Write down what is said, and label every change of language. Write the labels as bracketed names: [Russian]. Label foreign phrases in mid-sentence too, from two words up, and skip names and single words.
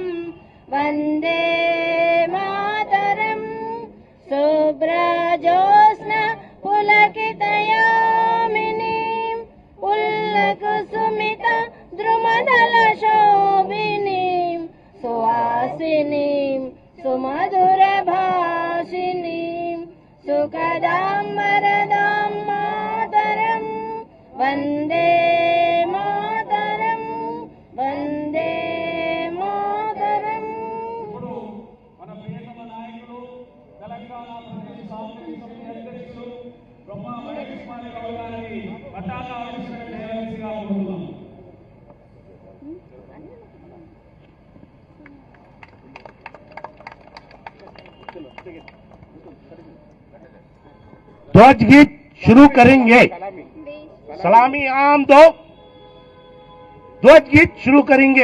[Bangla] বন্দে মাতরম, শুভ্রজ্যোৎস্না পুলকিতযামিনীম্ ফুল্লকুসুমিত দ্রুমদলশোভিনীম্ সুহাসিনীম্ সুমধুরভাষিণীম্ সুখদাম্ বরদাম্ মাতরম্. বন্দে মাতরম্, বন্দে মাতরম্. [Telugu] తెలంగాణ ప్రదేశ్ కాంగ్రెస్ కమిటీ అధ్యక్షులు బొమ్మ మహేష్ కుమార్ గౌడ్ గారిని పతాక ఆవిష్కరణ చేయవలసిగా కోరుతున్నాం. [Hindi] ध्वज गीत शुरू करेंगे. सलामी आम दो, ध्वज गीत शुरू करेंगे.